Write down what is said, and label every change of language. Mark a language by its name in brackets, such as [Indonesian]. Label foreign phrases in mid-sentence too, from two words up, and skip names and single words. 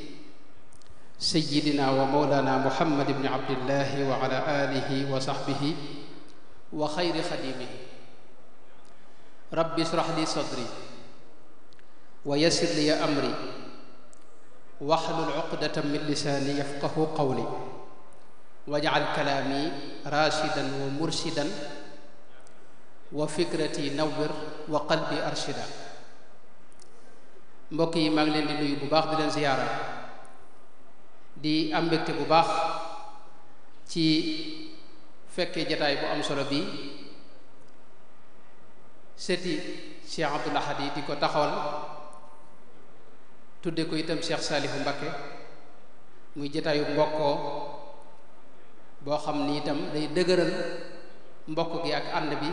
[Arabic] سيدنا ومولانا محمد بن عبد الله وعلى آله وصحبه وخير خديمه رب اشرح لي صدري ويسر لي أمري واحلل عقدة من لساني يفقه قولي واجعل كلامي راشدا ومرشدا وفكرتي نور وقلبي أرشدا [Wolof] mbokk yi maa ngi leen di nuyu bu baax di leen ziyaara di am mbégte bu baax ci fekkee jataay bu am solo bi seti Cheikh Abdoul Ahad yi di ko taxawal tudde ko itam Cheikh Saalihu Mbakke muy jataayu mbokkoo boo xam ni itam day dëgëral mbokk gi ak ànd bi